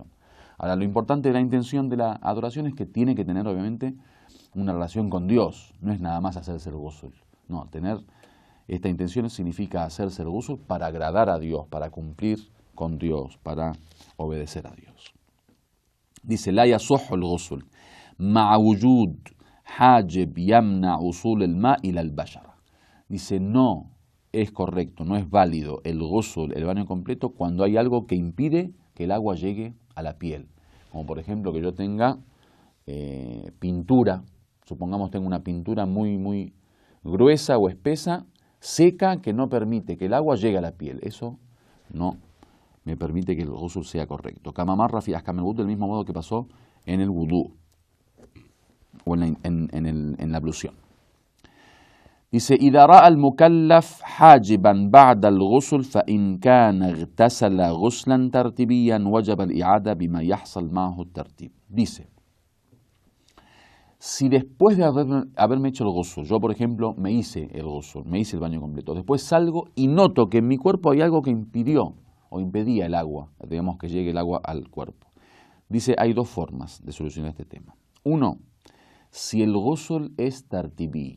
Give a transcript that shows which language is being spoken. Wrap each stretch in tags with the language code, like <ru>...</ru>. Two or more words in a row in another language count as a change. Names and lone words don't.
<es>Ahora, lo importante de la intención de la adoración es que tiene que tener, obviamente, una relación con Dios. No es nada más hacerse el ghusl. No, tener esta intención significa hacerse el ghusl para agradar a Dios, para cumplir con Dios, para obedecer a Dios.</es> <ar>Dice, لا يصح الغسل مع وجود حاجب يمنع وصول الماء إلى البشرة.</ar> <es>Dice, no es correcto, no es válido el ghusl, el baño completo, cuando hay algo que impide que el agua llegue a la piel. Como por ejemplo que yo tenga pintura, supongamos tengo una pintura muy gruesa o espesa, seca, que no permite que el agua llegue a la piel. Eso no me permite que el ghusl sea correcto.</es> <ar>كما مر في أحكام الوضوء,</ar> <es>del mismo modo que pasó en el wudú o en la ablución. Dice,</es> <ar>إذا رأى المكلف حاجبا بعد الغسل فإن كان اغتسل غسلا ترتيبيا وجب الإعادة بما يحصل معه الترتيب.</ar> <es>Dice, si después de haberme hecho el ghusl, yo por ejemplo me hice el ghusl, me hice el baño completo, después salgo y noto que en mi cuerpo hay algo que impidió o impedía el agua, digamos que llegue el agua al cuerpo. Dice, hay dos formas de solucionar este tema. Uno, si el ghusl es tartibí.</es>